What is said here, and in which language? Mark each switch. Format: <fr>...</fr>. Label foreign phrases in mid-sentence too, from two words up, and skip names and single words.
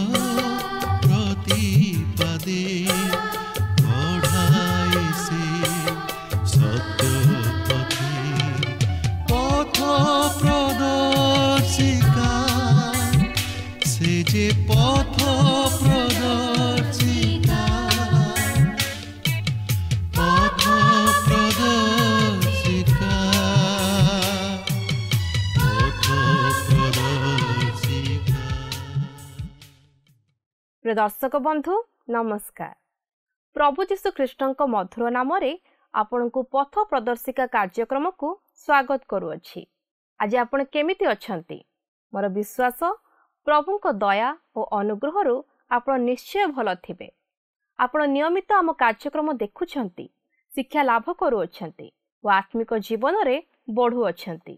<or>ପ୍ରତିପଦେ ବଢ଼ାଏ ସେ ସତ୍ୟ ପଥ ପ୍ରଦର୍ଶିକା ସେ ଜେ ପଥ ପ୍ରଦର୍ଶିକା ପଥ ପ୍ରଦର୍ଶିକା ପଥ ପ୍ରଦର୍ଶିକା। ପ୍ରିୟ ଦର୍ଶକ ବଂଧୁ ନମସ୍କାର। ପ୍ରଭୁ ଜୀଶୁ ଖ୍ରୀଷ୍ଟଙ୍କ ମଧୁର ନାମ ରେ ଆପନକୁ ପଥ ପ୍ରଦର୍ଶିକା କାର୍ୟ୍ୟକ୍ରମ କୋ ସ୍ବାଗତ କରୂଅଛି। ଆଜ ଆପଣ କେମିତି ଅଛଂତୀ? ମୋର ବିଶ୍ବାସ ପ୍ରଭୁଙ୍କ ଦୟା ଔର ଅନୁଗ୍ରହ ରୁ ଆପଣ ନିଶ୍ଚୟ ଭଲ ଥିବେ। ଆପଣ ନିୟମିତ ଆମ କାର୍ୟ୍ୟକ୍ରମ ଦେଖୁଛଂତୀ, ଶିକ୍ଷା ଲାଭ କରୂଅଛଂତୀ ଔର ଆତ୍ମିକ ଜୀବନ ରେ ବଢ଼ୁଅଛଂତୀ।</or>